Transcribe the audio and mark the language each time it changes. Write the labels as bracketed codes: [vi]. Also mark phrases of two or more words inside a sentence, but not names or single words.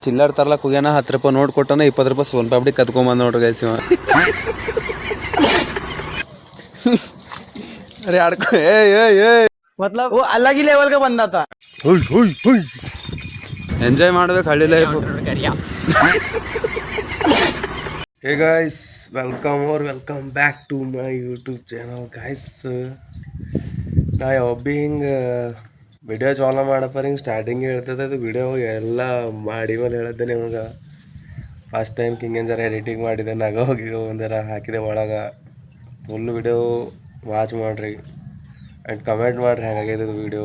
[kn] ಚಿಲ್ಲರ್ ತರ್ಲಕ್ ಹೋಗ್ಯಾನ 10 ರೂಪಾಯಿ ನೋಟ್ ಕೊಟ್ಟನ 20 ರೂಪಾಯಿ ಸೋನ್ ಪಾಪಡಿ ಕತ್ಕೊಂಬಂದ್ ನೋಡ್ರಿ ಗೈಸ್ ಇವ. [hi] अरे यार मतलब वो अलग ही लेवल का बंदा था. [kn] ಎಂಜಾಯ್ ಮಾಡ್ಬೇಕು ಹಳ್ಳಿ ಲೈಫ್. [en] Hey guys, welcome back to my YouTube channel guys. [kn] ನಾ ಯಾವಾಗ ಹಿಂಗೆ ವಿಡಿಯೋ ಚಾಲೋ ಮಾಡಪ್ಪ ಹಿಂಗೆ ಸ್ಟಾರ್ಟಿಂಗ್ ಹೇಳ್ತದೆ ಅದು ವಿಡಿಯೋ ಎಲ್ಲ ಮಾಡಿ ಮೇಲೆ ಹೇಳಿದ್ದೆ ನಿಮಗೆ. [en] first time [kn] ಹಿಂಗೆ ಜರ ಎಡಿಟಿಂಗ್ ಮಾಡಿದೆ ನಗ ಹೋಗಿ ಒಂದರ ಹಾಕಿದೆ ಒಳಗೆ. [en] full video watch [kn] ಮಾಡಿರಿ [en] and comment [kn] ಮಾಡಿರಿ ಹೇಗಾಗಿದೆ ಇದು ವಿಡಿಯೋ.